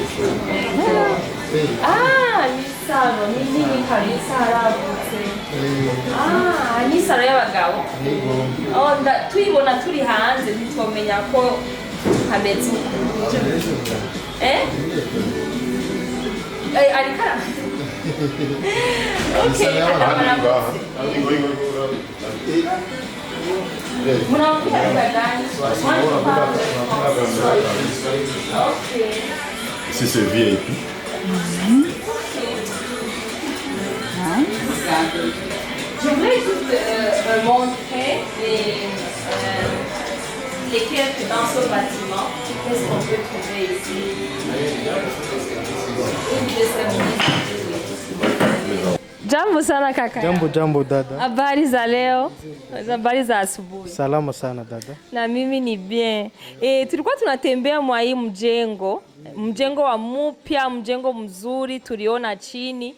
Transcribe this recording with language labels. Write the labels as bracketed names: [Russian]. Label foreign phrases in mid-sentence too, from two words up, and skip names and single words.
[Kinyarwanda] Ni salo, ni nini kabisa haragutse. Ni salo y'abagabo. Tuyibona turi hanze ntitwomenya ko hameze uko. Arikara. [French] Okay, Si c'est VIP. Je voulais juste montrer lesquels dans ce bâtiment, qu'est-ce qu'on peut trouver ici. [Swahili] Jambo sana kaka. Jambo dada. Habari za leo? Habari za asubuhi. Salama sana dada. Na mimi ni bien. Tulikuwa tunatembea mwa hii mjengo wa mpya, mjengo mzuri tuliona chini.